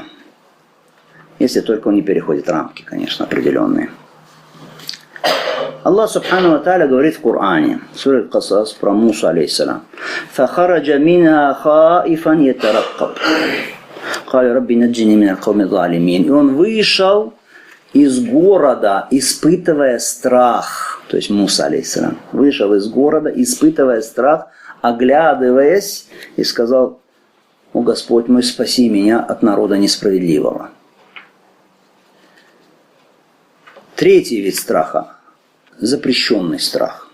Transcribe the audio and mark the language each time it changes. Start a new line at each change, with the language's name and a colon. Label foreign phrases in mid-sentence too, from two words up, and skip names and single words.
Russian: Если только он не переходит рамки, конечно, определенные. Аллах
Arabic: سبحانه وتعالى
Russian: говорит в Коране, сура Аль-Касас, про Мусу, алейхиссалам.
Arabic: «فخرج منها خائفا يترقب. قال رب نجني من القوم الظالمين».
Russian: И он вышел из города, испытывая страх. То есть Муса, алейхиссалам, вышел из города, испытывая страх, оглядываясь, и сказал: «О Господь мой, спаси меня от народа несправедливого». Третий вид страха – запрещенный страх.